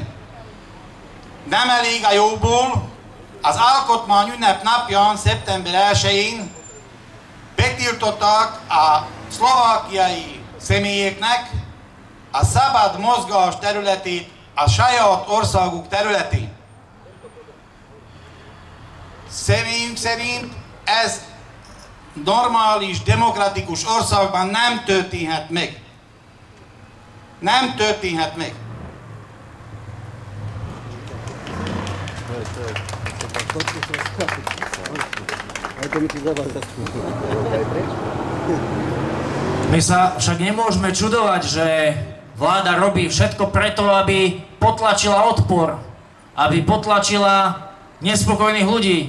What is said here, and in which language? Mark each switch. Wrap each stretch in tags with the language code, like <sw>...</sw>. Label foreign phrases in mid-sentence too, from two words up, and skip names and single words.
<hu>Nem elég a jóból, az alkotmány ünnep napján, szeptember 1-én betiltották a szlovákiai személyeknek a szabad mozgás területét a saját országuk területén. Személyünk szerint ez normális, demokratikus országban nem történhet meg. Nem történhet meg.</hu> <sk>My sa však nemôžeme čudovať, že vláda robí všetko preto, aby potlačila odpor, aby potlačila nespokojných ľudí.</sk>